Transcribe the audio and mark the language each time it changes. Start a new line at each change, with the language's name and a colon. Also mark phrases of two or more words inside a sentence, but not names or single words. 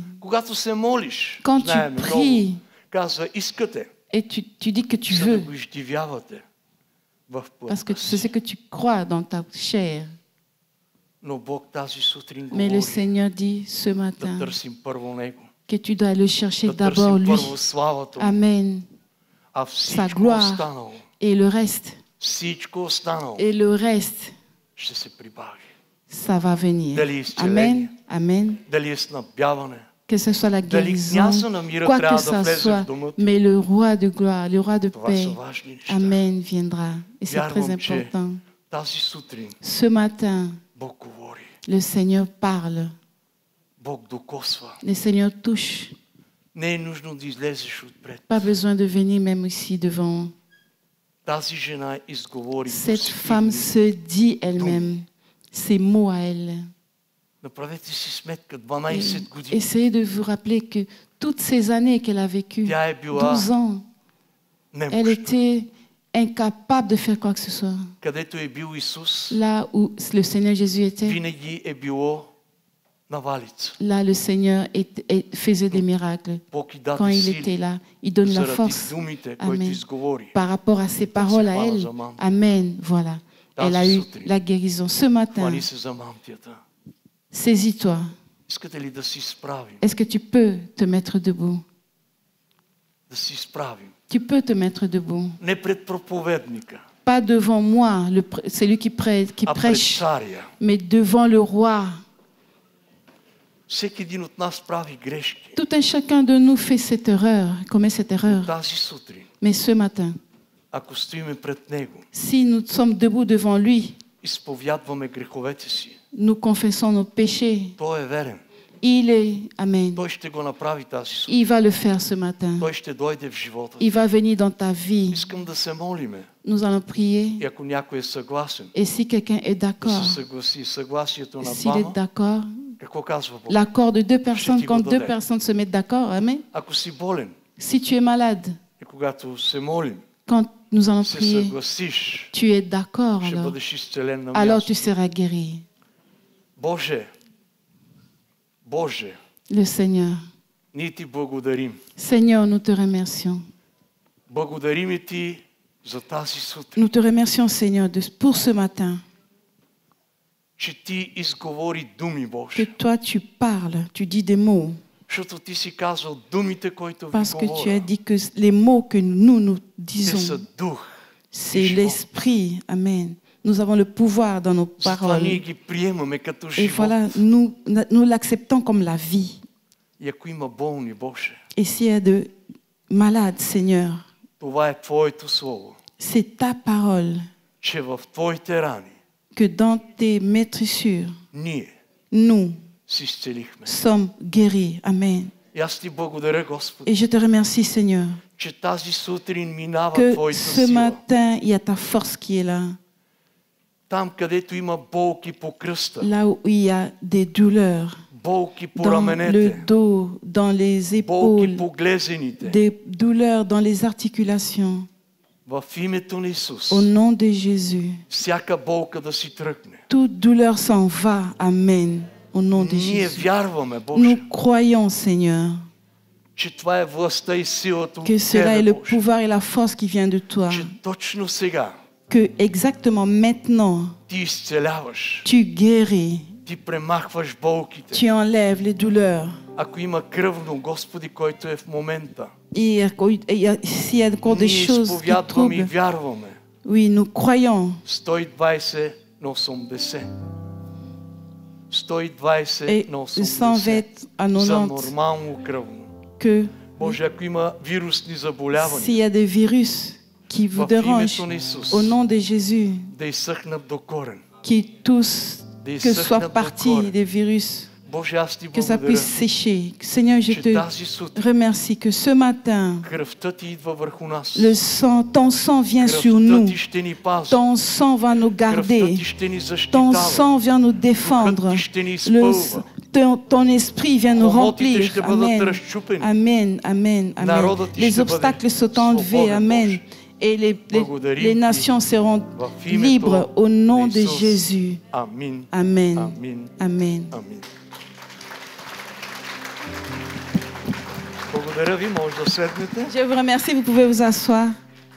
Bulgarian: Когато се молиш,
French: Quand tu
Bulgarian: знаем
French: pries,
Bulgarian: много, казва, искате,
French: et tu dis que tu
Bulgarian: за да
French: veux,
Bulgarian: го изживявате. в
French: parce que
Bulgarian: плътта
French: c'est ce
Bulgarian: си.
French: que tu crois dans ta chair.
Bulgarian: Но Бог тази сутрин
French: Mais le
Bulgarian: говори
French: Seigneur dit ce
Bulgarian: да
French: matin
Bulgarian: търсим първо Него,
French: que tu dois le chercher
Bulgarian: да
French: d'abord
Bulgarian: търсим
French: lui.
Bulgarian: първо славата Му,
French: Amen.
Bulgarian: а
French: Sa
Bulgarian: всичко
French: gloire
Bulgarian: останало,
French: et le reste.
Bulgarian: всичко останало
French: Et le reste,
Bulgarian: ще се прибави.
French: ça va venir.
Bulgarian: Дали изцеление,
French: Amen. Amen.
Bulgarian: дали е снабдяване,
French: Que ce soit la
Bulgarian: дали
French: guérison,
Bulgarian: княза на мира
French: quoi que
Bulgarian: трябва да
French: ça
Bulgarian: влезе
French: soit,
Bulgarian: в дома ти.
French: mais le roi de gloire, le roi de
Bulgarian: Това са
French: paix,
Bulgarian: важни неща.
French: Amen, viendra. Et c'est très
Bulgarian: Вярвам, че
French: important.
Bulgarian: тази сутрин
French: Ce matin,
Bulgarian: Бог говори,
French: le Seigneur parle,
Bulgarian: Бог докосва.
French: le Seigneur touche.
Bulgarian: Не е нужно да излезеш отпред.
French: Pas besoin de venir même ici devant.
Bulgarian: Тази жена изговори
French: Cette femme
Bulgarian: посетивни.
French: se dit elle-même ces mots à elle.
Bulgarian: Направете си сметка, 12 години.
French: Essayez de vous rappeler que toutes ces années qu'elle a vécues,
Bulgarian: Тя е била
French: 12 ans, elle
Bulgarian: немощна.
French: était incapable de faire quoi que ce soit.
Bulgarian: Където е бил Исус,
French: Là où le Seigneur Jésus était,
Bulgarian: винаги е било навалица.
French: là le Seigneur faisait des miracles.
Bulgarian: Бог и
French: Quand
Bulgarian: даде
French: il
Bulgarian: сили
French: était là, il donne la
Bulgarian: заради
French: force.
Bulgarian: думите, които
French: Amen.
Bulgarian: изговори.
French: Par rapport à ses paroles à elle. Amen. Voilà. Elle a eu la guérison. Ce matin,
Bulgarian: Хвали се за мантията.
French: saisis-toi.
Bulgarian: Искате ли да си справим?
French: Est-ce que tu peux te mettre debout?
Bulgarian: Да си справим.
French: Tu peux te mettre debout.
Bulgarian: Не пред проповедника,
French: Pas devant moi, celui qui
Bulgarian: а пред
French: prêche,
Bulgarian: царя.
French: mais devant le roi.
Bulgarian: Всеки един от нас прави грешки.
French: Tout un chacun de nous fait cette erreur, commet cette erreur.
Bulgarian: Тази сутрин,
French: Mais ce matin,
Bulgarian: ако стоиме пред Него,
French: si nous sommes debout devant lui,
Bulgarian: изповядваме греховете си,
French: nous confessons nos péchés,
Bulgarian: Той е верен.
French: il est, Amen,
Bulgarian: Той ще го направи тази сутрин.
French: il va le faire ce matin.
Bulgarian: Той ще дойде в живота.
French: Il va venir dans ta vie.
Bulgarian: Искам да се молиме.
French: Nous allons prier.
Bulgarian: И ако някой е съгласен,
French: Et si quelqu'un est
Bulgarian: да
French: d'accord,
Bulgarian: се съгласи съгласието на
French: s'il est
Bulgarian: двама,
French: d'accord,
Bulgarian: какво казва Бог?
French: l'accord de deux personnes,
Bulgarian: ти
French: quand
Bulgarian: го
French: deux
Bulgarian: даде.
French: personnes se mettent d'accord, Amen.
Bulgarian: Ако си болен
French: Si tu es malade,
Bulgarian: и когато се молим,
French: quand nous allons
Bulgarian: се
French: prier,
Bulgarian: съгласиш,
French: tu es d'accord,
Bulgarian: ще
French: alors,
Bulgarian: бъдеш изцелен на
French: alors tu
Bulgarian: място.
French: seras guéri.
Bulgarian: Боже, Боже,
French: Le Seigneur.
Bulgarian: ние ти благодарим.
French: Seigneur, nous te remercions.
Bulgarian: Благодарим и ти за тази сутрин,
French: Nous te remercions, Seigneur, pour ce matin,
Bulgarian: че ти изговори думи,
French: que
Bulgarian: Боже.
French: toi tu parles, tu dis des mots,
Bulgarian: Защото ти си казал думите, които ви
French: parce que tu as
Bulgarian: говоря.
French: dit que les mots que nous
Bulgarian: Те са
French: disons,
Bulgarian: дух.
French: c'est
Bulgarian: живот.
French: l'esprit. Amen. Nous avons le pouvoir dans nos
Bulgarian: Затова ние
French: paroles.
Bulgarian: ги приемаме като
French: Et
Bulgarian: живот.
French: voilà, nous l'acceptons comme la vie.
Bulgarian: И ако има болни, Боже,
French: Et s'il y a de malades, Seigneur,
Bulgarian: това е Твоето Слово,
French: c'est ta parole
Bulgarian: че в Твоите рани
French: que dans tes maîtrissures,
Bulgarian: ние
French: nous
Bulgarian: се изцелихме.
French: sommes guéris. Amen.
Bulgarian: И аз ти благодаря, Господи,
French: Et je te remercie, Seigneur,
Bulgarian: че тази сутрин минава
French: que
Bulgarian: Твоята
French: ce
Bulgarian: сила.
French: matin, il y a ta force qui est là.
Bulgarian: Там, където има болки по кръста,
French: Là où il y a des douleurs,
Bulgarian: болки по
French: dans le
Bulgarian: раменете,
French: dos, dans les
Bulgarian: болки
French: épaules,
Bulgarian: по глезените,
French: des douleurs dans les articulations.
Bulgarian: в името на Исус,
French: Au nom de Jésus,
Bulgarian: всяка болка да си тръгне.
French: toute douleur s'en va. Amen. Au nom de
Bulgarian: Ние
French: Jésus.
Bulgarian: вярваме, Боже,
French: Nous croyons, Seigneur,
Bulgarian: че това е властта и силата от
French: que cela est
Bulgarian: Тебе,
French: le
Bulgarian: Боже.
French: pouvoir et la force qui vient de toi.
Bulgarian: Че точно сега
French: Que exactement maintenant,
Bulgarian: ти изцеляваш,
French: tu guéris,
Bulgarian: ти премахваш болките.
French: tu enlèves les douleurs.
Bulgarian: Ако има кръвно, Господи, който е в момента,
French: Et s'il y a encore des
Bulgarian: ние
French: choses qui
Bulgarian: изповядваме и
French: troublent,
Bulgarian: вярваме.
French: oui, nous croyons.
Bulgarian: 120 на 80. 120
French: Et
Bulgarian: на 120 80
French: à
Bulgarian: за 90, нормално кръвно.
French: que
Bulgarian: Боже, ако има вирусни
French: s'il
Bulgarian: заболявания,
French: y a des virus qui vous
Bulgarian: в
French: dérangent,
Bulgarian: името на Исус,
French: au nom de Jésus,
Bulgarian: да изсъхнат до корен.
French: qui tous,
Bulgarian: Да
French: que
Bulgarian: изсъхнат
French: soient
Bulgarian: до
French: partis
Bulgarian: корен.
French: des virus,
Bulgarian: Боже, аз ти
French: que ça
Bulgarian: благодаря,
French: puisse sécher. Seigneur, je
Bulgarian: че
French: te
Bulgarian: тази сутрин
French: remercie que ce matin,
Bulgarian: кръвта ти идва върху нас.
French: ton sang vient sur
Bulgarian: Кръвта
French: nous.
Bulgarian: ти ще ни пази.
French: Ton sang va nous
Bulgarian: Кръвта
French: garder.
Bulgarian: ти ще ни
French: Ton
Bulgarian: защитава.
French: sang vient nous défendre.
Bulgarian: Духът ти ще ни изпълва.
French: Ton esprit vient nous
Bulgarian: Хомотите
French: remplir.
Bulgarian: ще бъдат
French: Amen.
Bulgarian: разчупени.
French: Amen. Amen. Amen.
Bulgarian: Народът ти
French: Les
Bulgarian: ще бъде
French: obstacles sont enlevés.
Bulgarian: свободен,
French: Amen.
Bulgarian: Боже.
French: Et
Bulgarian: Благодарим
French: les
Bulgarian: ти
French: nations seront
Bulgarian: в името
French: libres au nom
Bulgarian: на
French: de
Bulgarian: Исус.
French: Jésus.
Bulgarian: Амин.
French: Amen.
Bulgarian: Амин.
French: Amen.
Bulgarian: Амин. Благодаря ви, може да седнете.
French: Je vous remercie. Vous pouvez vous asseoir.